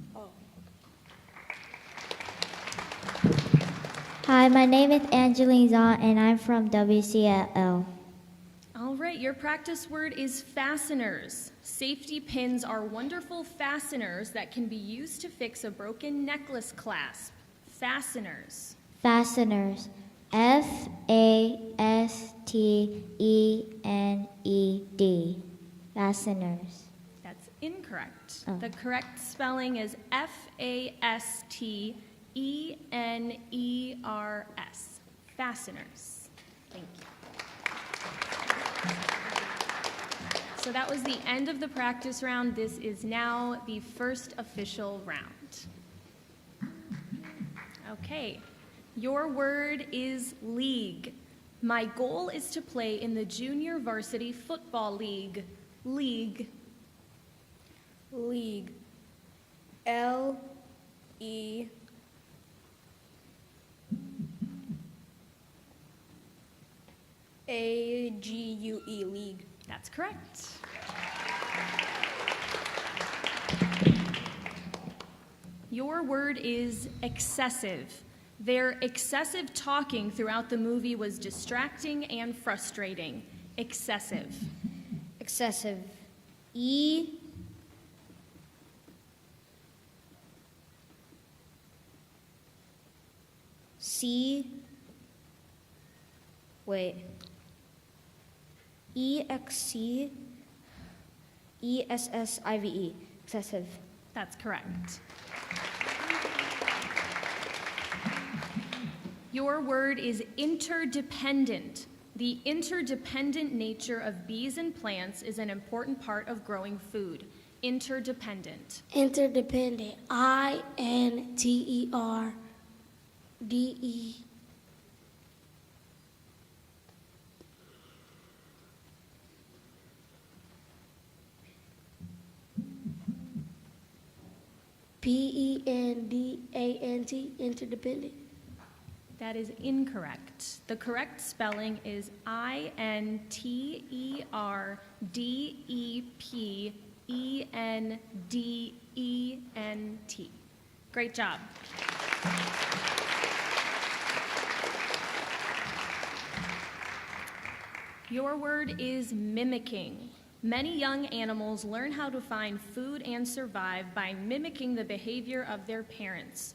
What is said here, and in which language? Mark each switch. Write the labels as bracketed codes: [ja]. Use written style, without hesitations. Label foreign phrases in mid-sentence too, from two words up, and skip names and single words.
[en] Hi, my name is Angeline Zahn, and I'm from WCLL. All right, your practice word is fasteners. Safety pins are wonderful fasteners that can be used to fix a broken necklace clasp. Fasteners. Fasteners. F-A-S-T-E-N-E-D. Fasteners. That's Incorrect. Oh. The correct spelling is Fasteners. Fasteners. Thank you. So that was the end of the practice round. This is now the first official round. Okay. Your word is league. My goal is to play in the Junior Varsity Football League. League. League. L-E. A-G-U-E, league. That's correct. Your word is excessive. Their excessive talking throughout the movie was distracting and frustrating. Excessive. Excessive. E. C. Wait. E-X-C. E-S-S-I-V-E. Excessive. That's correct. Your word is interdependent. The interdependent nature of bees and plants is an important part of growing food. Interdependent. Interdependent. I-N-T-E-R-D-E. P-E-N-D-A-N-T, interdependent. That is incorrect. The correct spelling is I-N-T-E-R-D-E-P-E-N-D-E-N-T. Great job. Your word is mimicking. Many young animals learn how to find food and survive by mimicking the behavior of their parents.